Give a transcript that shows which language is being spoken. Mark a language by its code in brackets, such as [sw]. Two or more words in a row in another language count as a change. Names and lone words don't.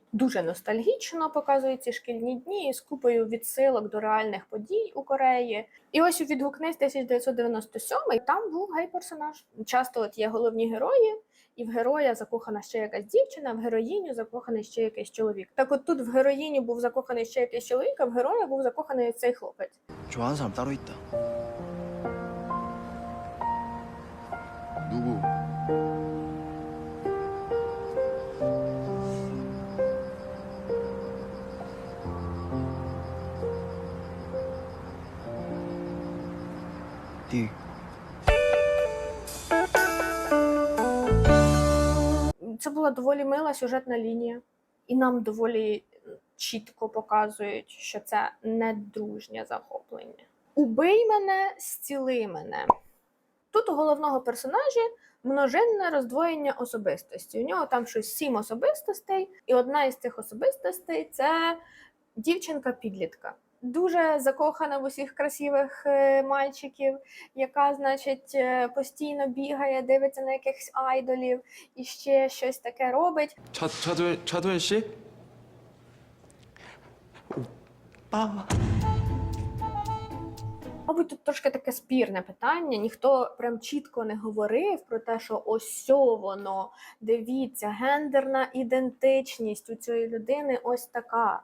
[uk] Дуже ностальгічно показують ці шкільні дні з купою відсилок до реальних подій у Кореї. І ось у «Відгукнись» 1997 там був гей-персонаж. Часто от є головні герої, і в героя закохана ще якась дівчина, в героїню закоханий ще якийсь чоловік. Так от тут в героїні був закоханий ще якийсь чоловік, а в героя був закоханий цей хлопець. [ko] 좋아하는 사람 따로 있다. 누구? 네. [uk] Це була доволі мила сюжетна лінія, і нам доволі чітко показують, що це не дружнє захоплення. «Убий мене, зціли мене». Тут у головного персонажа множинне роздвоєння особистості. У нього там щось 7 особистостей, і одна із цих особистостей – це дівчинка-підлітка. Дуже закохана в усіх красивих мальчиків, яка, значить, постійно бігає, дивиться на якихось айдолів і ще щось таке робить. [ko] 차도현 씨? [uk] Мабуть, тут трошки таке спірне питання. Ніхто прям чітко не говорив про те, що ось воно, дивіться, гендерна ідентичність у цієї людини ось така.